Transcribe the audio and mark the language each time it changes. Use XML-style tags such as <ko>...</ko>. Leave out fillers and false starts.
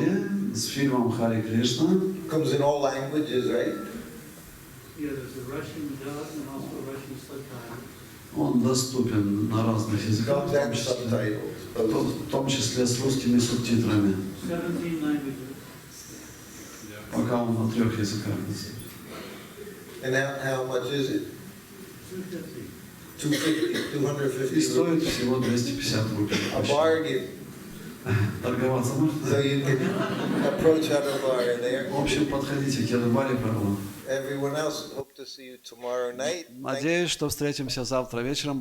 <ru>DVD с фильмом Хари Кришна.</ru> <en>Comes in all languages, right? Yeah, there's a Russian dub and also a Russian subtitle.</en> <ru>Он доступен на разных языках,</ru> <en>Dubs and subtitles.</en> <ru>в том числе с русскими субтитрами.</ru> <en>17 languages.</en> <ru>Пока он на 3 языках.</ru> <en>And how much is it? 250, 250</en> <ru>И стоит</ru> <en>rupees.</en> <ru>всего 250 рублей.</ru> <en>A bargain.</en> <ru>Торговаться можно?</ru> <en>So you can approach Yadabar there.</en> <ru>В общем, подходите к Ядубаре Прабху.</ru> <en>Everyone else, hope to see you tomorrow night.</en> <ru>Надеюсь, что встретимся завтра вечером.</ru>